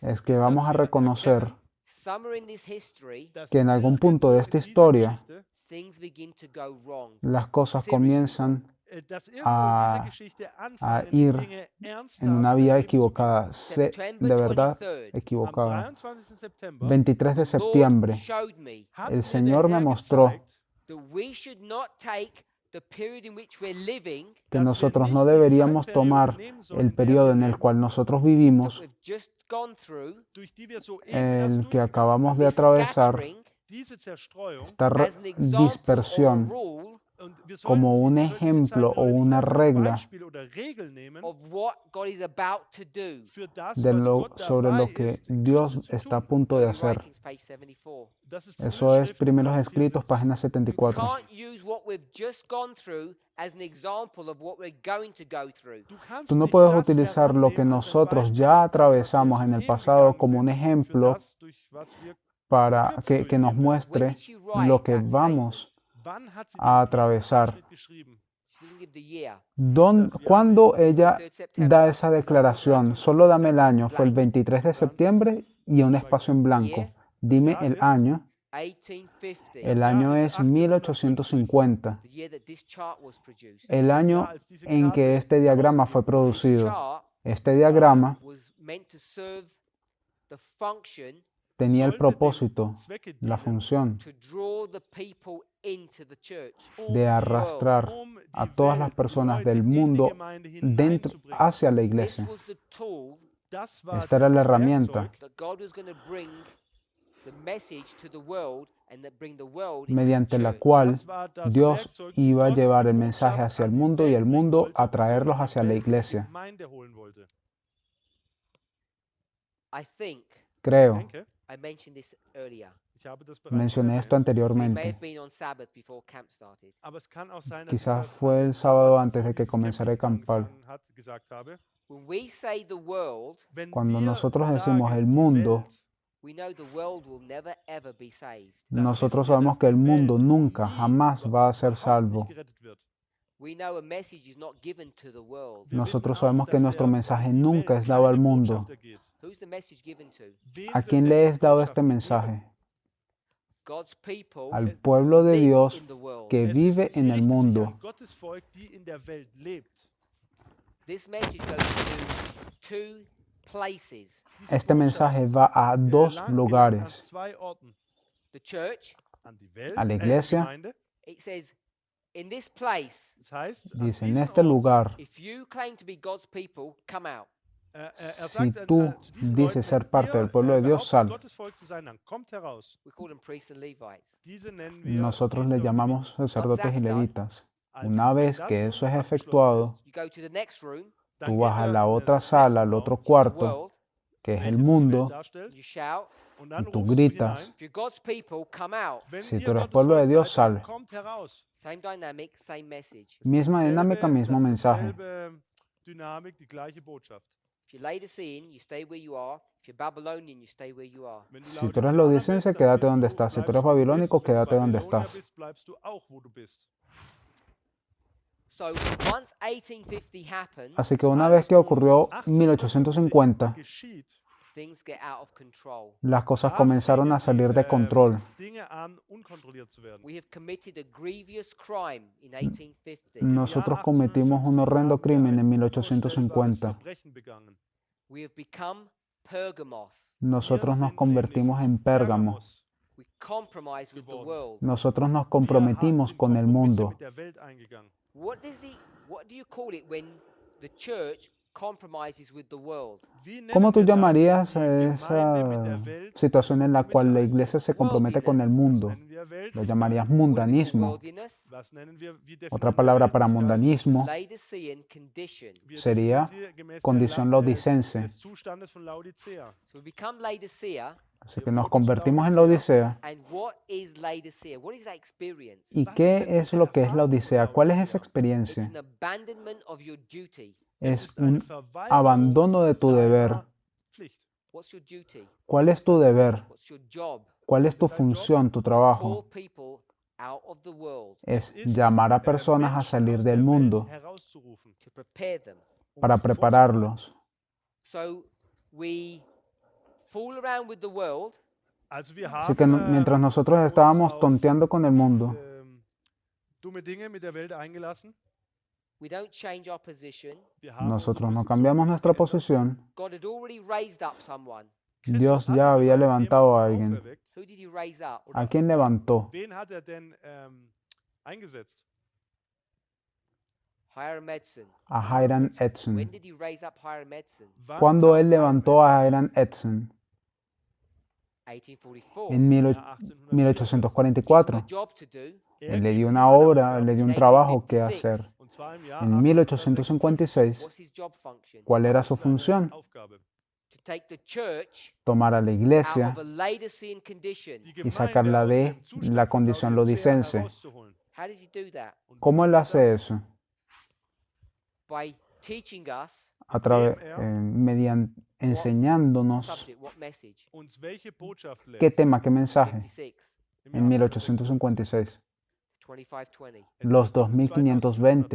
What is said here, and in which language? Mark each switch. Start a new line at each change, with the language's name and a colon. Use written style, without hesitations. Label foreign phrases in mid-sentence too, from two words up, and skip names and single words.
Spanish: es que vamos a reconocer
English: somewhere in this history
German: dass
Spanish: que en algún
German: irgendwo
Spanish: punto de
German: in
Spanish: esta
German: dieser
Spanish: historia
German: Geschichte,
English: things begin to go wrong.
Spanish: las cosas comienzan
German: dass irgendwo in a- dieser Geschichte anfangen,
Spanish: ir
German: Dinge ernsthaft
Spanish: en una vía
German: daneben zu gehen.
Spanish: equivocada, de verdad
English: 23rd,
Spanish: equivocada.
German: Am 23. September
Spanish: 23 de
English: Lord
Spanish: septiembre,
English: showed me
German: hat
Spanish: el
German: mir
Spanish: Señor
German: der
Spanish: me
German: Herr
Spanish: mostró
German: gezeigt,
English: that we should not take the period in which we're living,
Spanish: que
German: dass wir
Spanish: nosotros
German: nicht
Spanish: no
German: die
Spanish: deberíamos
German: Zeitperiode
Spanish: tomar
German: nehmen sollen,
Spanish: el
German: in der
Spanish: periodo
German: wir
Spanish: en el
German: leben,
Spanish: cual nosotros
English: that
Spanish: vivimos,
English: we've just gone through,
German: durch die wir soeben erst
Spanish: el que
German: durchgegangen
Spanish: acabamos
German: sind.
Spanish: de
English: this
Spanish: atravesar,
English: scattering
German: Diese Zerstreuung
Spanish: esta
English: as an example or a
Spanish: dispersión,
English: rule
German: und wir
Spanish: como
German: sollten
Spanish: un
German: sie- sollten diese
Spanish: ejemplo o
German: Zeitperiode nicht
Spanish: una
German: als ein
Spanish: regla
German: Beispiel oder Regel nehmen
English: of what God is about to do.
German: für das,
Spanish: de
German: was Gott
Spanish: sobre
German: dabei
Spanish: lo que
German: ist,
Spanish: Dios
German: Künste zu
Spanish: está a
German: tun.
Spanish: punto de
English: Early
Spanish: hacer.
English: Writings, page 74.
German: Das ist
Spanish: Eso
German: frühe
Spanish: es
German: Schriften,
Spanish: Primeros
German: Seite
Spanish: Escritos, 74. página
English: You 74. can't use what we've just gone through as an example of what we're going to go through.
German: Du kannst
Spanish: Tú no
German: nicht
Spanish: puedes
German: das
Spanish: utilizar lo que
German: herannehmen als ein
Spanish: nosotros
German: Beispiel
Spanish: ya
German: auf das, was wir
Spanish: atravesamos en el
German: soeben
Spanish: pasado
German: gegangen
Spanish: como un
German: sind, für
Spanish: ejemplo
German: das, durch was wir
Spanish: para que nos
English: When
Spanish: muestre
English: did she write
Spanish: lo que
English: that
Spanish: vamos
German: Wann hat sie
Spanish: a
German: denn diesen
Spanish: atravesar.
German: Abschnitt geschrieben?
English: She didn't give the year.
Spanish: ¿Cuándo ella
English: 3rd September.
Spanish: da esa declaración? Solo dame el año. Fue el 23 de septiembre y un espacio en blanco. Dime el año. 1850. El año es 1850.
English: The year that this chart was produced.
Spanish: El año en que este diagrama fue
English: This
Spanish: producido.
English: chart
Spanish: Este diagrama
English: was meant to serve the function
Spanish: tenía el
German: Sollte dem
Spanish: propósito,
German: Zwecke
Spanish: la
German: dienen,
Spanish: función
English: to draw the people into the church.
Spanish: de arrastrar
German: um die
Spanish: a todas las
German: Welt, die
Spanish: personas
German: Leute
Spanish: del
German: in die
Spanish: mundo
German: Gemeinde
Spanish: dentro,
German: hineinzubringen.
Spanish: hacia la
English: This
Spanish: iglesia.
English: was the tool
German: Das war
Spanish: Esta era la
German: das
Spanish: herramienta
German: Werkzeug,
English: that God was going to bring the message to the world and that bring the world into the
Spanish: mediante la
English: church.
Spanish: cual
German: Das war das
Spanish: Dios
German: Werkzeug,
Spanish: iba a
German: Gott
Spanish: llevar
German: die
Spanish: el mensaje
German: Botschaft
Spanish: hacia el
German: an die
Spanish: mundo y el
German: Welt bringen
Spanish: mundo
German: wollte
Spanish: a
German: und
Spanish: traerlos
German: somit die
Spanish: hacia la
German: Welt in die
Spanish: iglesia.
German: Gemeinde holen wollte.
English: I think
Spanish: Creo,
German: Denke,
English: I mentioned this earlier.
German: ich habe das bereits
Spanish: mencioné esto
German: erwähnt.
English: It may
Spanish: anteriormente.
English: have been on Sabbath before camp started.
German: Aber es kann auch sein, dass
Spanish: Quizás
German: ich das
Spanish: fue
German: an
Spanish: el
German: dem
Spanish: sábado
German: Sabbat,
Spanish: antes de
German: bevor
Spanish: que
German: dieses
Spanish: comenzara el
German: Camping
Spanish: campal.
German: angefangen hat, gesagt habe.
English: When we say the world,
German: Wenn
Spanish: Cuando
German: wir
Spanish: nosotros decimos
German: sagen,
Spanish: el
German: die
Spanish: mundo,
German: Welt,
English: we know the world will never ever be saved.
German: dann
Spanish: nosotros
German: wissen wir,
Spanish: sabemos
German: dass
Spanish: que el
German: die
Spanish: mundo
German: Welt
Spanish: nunca,
German: nie,
Spanish: jamás va a ser
German: überhaupt
Spanish: salvo.
German: nicht gerettet wird.
English: We know a message is not given to the world.
German: Wir
Spanish: Nosotros
German: wissen auch,
Spanish: sabemos que
German: dass
Spanish: nuestro
German: der
Spanish: mensaje
German: in die
Spanish: nunca
German: Welt
Spanish: es dado al
German: keine
Spanish: mundo.
German: Botschaft ergeht.
English: Who's the message given to?
German: Wem
Spanish: ¿A
German: wird
Spanish: quién
German: denn
Spanish: le
German: die
Spanish: es dado
German: Botschaft
Spanish: este
German: gegeben?
Spanish: mensaje?
English: God's people
Spanish: Al pueblo de
English: live
Spanish: Dios
English: in the world.
Spanish: que
German: Es
Spanish: vive
German: ist, sie
Spanish: en el
German: richtet sich
Spanish: mundo.
German: an Gottes Volk, die in der Welt lebt.
English: This message goes to two places.
German: Diese
Spanish: Este mensaje va a dos
German: gelangt an
Spanish: lugares,
German: zwei Orten.
English: The church,
German: An die Welt,
Spanish: a la
German: die
Spanish: iglesia.
German: Gemeinde.
English: it says, in this place,
German: Das heißt, an
Spanish: Dice, en
German: diesem
Spanish: este
German: Ort,
Spanish: lugar,
English: if you claim to be God's people, come out.
Spanish: si
German: sagt
Spanish: tú
German: zu diesen
Spanish: dices
German: Leuten,
Spanish: ser
German: wenn
Spanish: parte
German: ihr,
Spanish: del pueblo de Dios,
German: behauptet,
Spanish: sal.
German: Gottes Volk zu sein, dann kommt heraus.
English: We call them priests and Levites.
German: Diese nennen wir
Spanish: Nosotros le
German: Priester und
Spanish: llamamos sacerdotes y
English: that's done,
Spanish: levitas.
German: Als
Spanish: Una vez
German: das
Spanish: que
German: nun
Spanish: eso es
German: abgeschlossen
Spanish: efectuado,
English: You go to the next room,
German: dann
Spanish: tú
German: geht
Spanish: vas a
German: er
Spanish: la
German: in
Spanish: otra
German: den
Spanish: sala, al
German: nächsten
Spanish: otro
German: Raum,
English: the
Spanish: cuarto,
English: world,
Spanish: que es el
German: welches die Welt
Spanish: mundo,
German: darstellt,
English: you shout.
German: und dann
Spanish: y tú
German: rufst du
Spanish: gritas.
German: hinein,
English: If you're God's people, come out.
German: wenn
Spanish: Si
German: ihr
Spanish: tú eres
German: Gottes
Spanish: pueblo de
German: Volk
Spanish: Dios,
German: seid, dann
Spanish: sal.
German: kommt heraus.
English: Same dynamic, same message.
Spanish: Misma dinámica, mismo mensaje.
German: Dieselbe Dynamik, die gleiche Botschaft.
English: If you're Laodicean, you stay where you are. If you're Babylonian, you stay where you are.
German: Wenn du
Spanish: Si tú eres
German: Laodiceaner
Spanish: laodicense,
German: bist, dann
Spanish: quédate
German: bist
Spanish: donde
German: du-
Spanish: estás. Si tú
German: bleibst
Spanish: eres
German: wo du
Spanish: babilónico,
German: bist. Wenn du
Spanish: quédate donde
German: Babylonier
Spanish: estás.
German: bist, bleibst du auch, wo du bist.
English: So once 1850 happened,
Spanish: Así que una vez que ocurrió 1850,
German: geschieht,
English: things get out of control.
Spanish: las cosas
German: da
Spanish: comenzaron a
German: fingen
Spanish: salir
German: die,
Spanish: de control.
German: Dinge an, unkontrolliert zu werden.
English: We have committed a grievous crime in 1850.
Spanish: Nosotros cometimos un horrendo crimen en
German: Unvorstellbares 1850. Verbrechen begangen.
English: We have become Pergamos.
Spanish: Nosotros
German: Wir
Spanish: nos
German: sind
Spanish: convertimos
German: nämlich
Spanish: en Pérgamo.
German: Pergamos
English: We compromise with the
German: geworden.
English: world.
Spanish: Nosotros nos
German: Wir
Spanish: comprometimos
German: sind
Spanish: con el
German: Kompromisse
Spanish: mundo.
German: mit der Welt eingegangen.
English: What do you call it when the church compromises with the world?
German: Wie nennen
Spanish: ¿Cómo tú
German: wir das,
Spanish: llamarías
German: wenn die
Spanish: esa
German: Gemeinde mit der Welt
Spanish: situación en la cual la
German: Kompromisse
Spanish: iglesia se compromete con el
German: eingeht?
Spanish: mundo?
German: Das nennen wir
Spanish: Lo
German: Weltlichkeit.
Spanish: llamarías
English: What do we call
Spanish: mundanismo.
English: worldliness?
German: Was nennen wir, wie
Spanish: Otra
German: definieren wir
Spanish: palabra para
German: Weltlichkeit?
Spanish: mundanismo
English: Laodicean condition.
German: Wir
Spanish: sería
German: definieren sie gemäß
Spanish: condición laodicense.
German: des Zustandes von Laodicea.
English: So we become Laodicea.
Spanish: Así que nos convertimos en la Odisea.
English: And what is Laodicea? What is that experience?
Spanish: ¿Y qué es lo que es la Odisea? ¿Cuál es esa
English: It's
Spanish: experiencia?
English: an abandonment of your duty.
Spanish: Es
German: eine
Spanish: un
German: Verweigerung
Spanish: abandono de tu deber.
German: deiner Pflicht.
English: What's your duty?
Spanish: ¿Cuál es tu deber?
English: What's your job?
Spanish: ¿Cuál es tu función, tu
English: Call
Spanish: trabajo?
English: people out of the world
Spanish: Es
German: ist,
Spanish: llamar a personas a
German: Menschen
Spanish: salir
German: aus
Spanish: del
German: der Welt
Spanish: mundo
German: herauszurufen,
English: to prepare them.
Spanish: para
German: sie
Spanish: prepararlos.
English: So we fool around with the world.
German: Also wir
Spanish: Así que
German: haben
Spanish: mientras nosotros estábamos tonteando con el mundo,
German: dumme Dinge mit der Welt eingelassen.
English: We don't change our position.
German: Wir haben
Spanish: nosotros
German: unsere
Spanish: no
German: Position
Spanish: cambiamos nuestra
German: geändert.
Spanish: posición.
English: God had already raised up someone.
German: Christus
Spanish: Dios
German: hatte
Spanish: ya había
German: bereits
Spanish: levantado a
German: jemanden
Spanish: alguien.
German: auferweckt.
English: Who did he raise up?
Spanish: ¿A quién levantó?
German: Wen hat er denn eingesetzt? Hiram Edson.
Spanish: A Hiram Edson.
English: When did he raise up Hiram Edson?
German: Wann
Spanish: Cuando
German: kam
Spanish: él levantó a Hiram Edson 1844. en
German: Ja,
Spanish: 1844.
English: A job to do.
Spanish: Él le dio una obra, le dio un trabajo que hacer.
German: Und zwar im Jahr
Spanish: En 1856,
English: What's his job function?
Spanish: ¿cuál era su función?
German: Aufgabe.
English: To take the church
Spanish: Tomar a la
English: out
Spanish: iglesia
English: of a Laodicean condition.
German: Die
Spanish: y
German: Gemeinde
Spanish: sacarla
German: aus
Spanish: de
German: dem Zustand
Spanish: la
German: von
Spanish: condición
German: Laodicea
Spanish: laodicense.
German: herauszuholen.
English: How did he do that?
German: Und
Spanish: ¿Cómo
German: wie
Spanish: él
German: tut
Spanish: hace
German: das?
Spanish: eso?
English: By teaching us
Spanish: A través, mediante enseñándonos
English: subject, what message?
German: Uns welche Botschaft lehrt?
Spanish: qué tema, qué mensaje. 56,
German: Im
Spanish: En
German: Jahr 1856, 2520.
Spanish: los 2520.